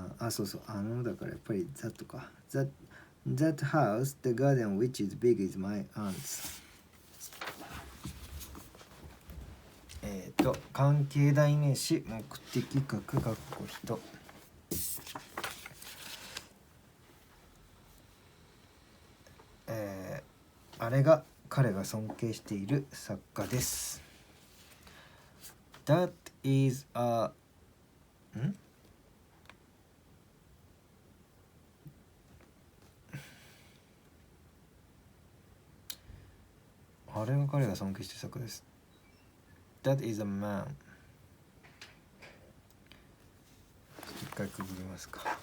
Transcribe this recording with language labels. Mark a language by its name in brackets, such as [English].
[Japanese] そうそう、だからやっぱり that か。 [English] That house, the garden of which is big is my aunt's. [Japanese] 関係代名詞、目的格、括弧人。あれが彼が尊敬している作家です。 [English] That is a [Japanese] あれが彼が尊敬している作家です。 [English] That is a man. [Japanese] 一回区切りますか。